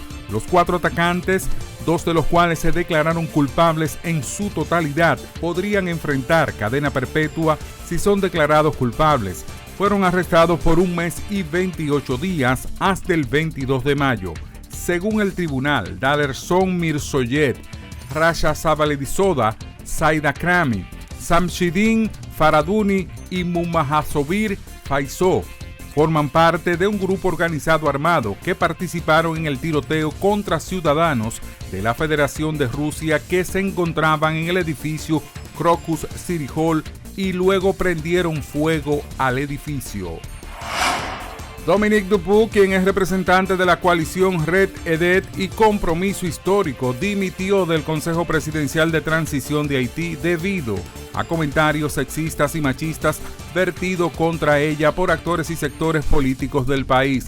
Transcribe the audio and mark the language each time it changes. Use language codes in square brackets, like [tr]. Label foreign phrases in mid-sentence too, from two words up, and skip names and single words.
[es] Los 4 atacantes, 2 de los cuales se declararon culpables en su totalidad, podrían enfrentar cadena perpetua si son declarados culpables. Fueron arrestados por 1 mes y 28 días hasta el 22 de mayo. Según el tribunal, Dalerson Mirzoyet, Rasha Sabaledisoda, Saida Krami, Samshidin Faraduni y Mumahasovir Faisó forman parte de un grupo organizado armado que participaron en el tiroteo contra ciudadanos de la Federación de Rusia que se encontraban en el edificio Crocus City Hall y luego prendieron fuego al edificio. Dominique Dupuy, quien es representante de la coalición Red Edet y Compromiso Histórico, dimitió del Consejo Presidencial de Transición de Haití debido a comentarios sexistas y machistas vertidos contra ella por actores y sectores políticos del país.